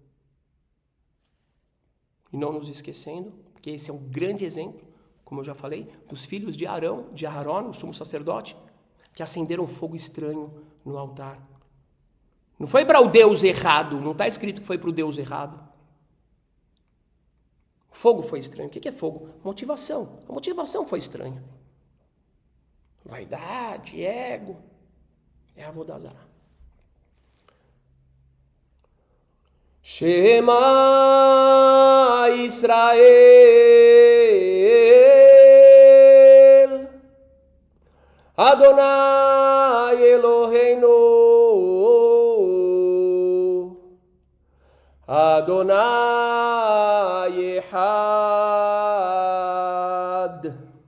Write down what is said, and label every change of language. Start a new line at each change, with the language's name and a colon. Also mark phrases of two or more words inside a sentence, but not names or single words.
Portuguese: E não nos esquecendo, porque esse é um grande exemplo, como eu já falei, dos filhos de Arão, de Aharon, o sumo sacerdote, que acenderam fogo estranho no altar. Não foi para o Deus errado, não está escrito que foi para o Deus errado. Fogo foi estranho. O que é fogo? Motivação. A motivação foi estranha. Vaidade, ego. É
Hebrew: עבודה זרה. שמע ישראל אדוני אלהינו אדוני אחד.